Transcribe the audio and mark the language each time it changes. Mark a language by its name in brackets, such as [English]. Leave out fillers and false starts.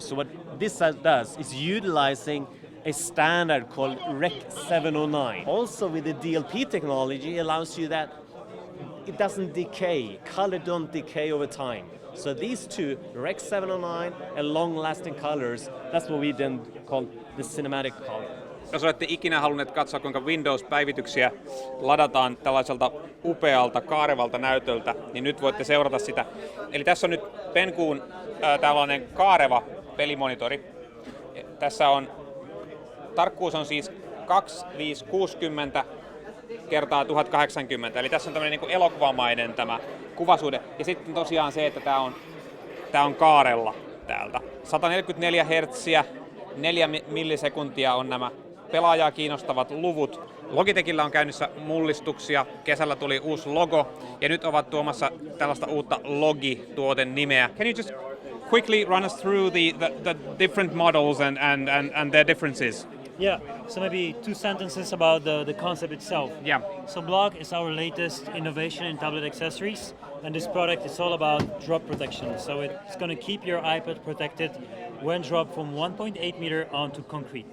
[English] So what this does is utilizing a standard called Rec 709. Also with the DLP technology, it allows you that it doesn't decay, color don't decay over time. So these two, Rec 709 and long-lasting colors, that's what we then call the cinematic color. [Finnish] Jos olette ikinä halunneet katsoa, kuinka Windows-päivityksiä ladataan tällaiselta upealta, kaarevalta näytöltä, niin nyt voitte seurata sitä. Eli tässä on nyt Penkuun tällainen kaareva pelimonitori. Tässä on, tarkkuus on siis 2560 kertaa 1080, eli tässä on tämmöinen niin kuin elokuvamainen tämä kuvasuhde. Ja sitten tosiaan se, että tää on kaarella täältä. 144 Hz, 4 millisekuntia on nämä pelaajaa kiinnostavat luvut. Logitechillä on käynnissä mullistuksia, kesällä tuli uusi logo ja nyt ovat tuomassa tällaista uutta Logi-tuoten nimeä. [English] Can you just quickly run us through the different models and their differences? Yeah, so maybe 2 sentences about the concept itself. Yeah. So Block is our latest innovation in tablet accessories, and this product is all about drop protection. So it's going to keep your iPad protected when dropped from 1.8 meter onto concrete.